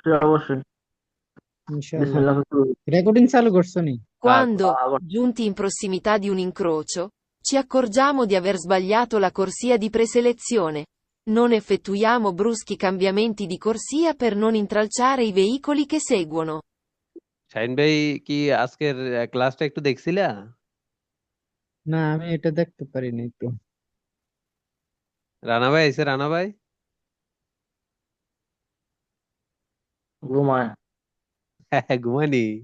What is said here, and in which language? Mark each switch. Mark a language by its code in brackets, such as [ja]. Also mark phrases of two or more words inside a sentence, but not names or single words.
[bn] অবশ্যই অবশ্যই। ইনশাআল্লাহ। বিসমিল্লাহ শুরু করি। রেকর্ডিং চালু করছো নি? [it] Quando, [bn] আবার [it] giunti in prossimità di un incrocio, ci accorgiamo di aver sbagliato la corsia di preselezione. Non effettuiamo bruschi cambiamenti di corsia per non intralciare i veicoli che seguono. [bn] শাহিন ভাই, কি আজকের ক্লাসটা একটু দেখছিলা? না, আমি এটা দেখতে পারিনি তো। রানা ভাই আইছে? রানা ভাই ঘুমায়। ঘুমানি?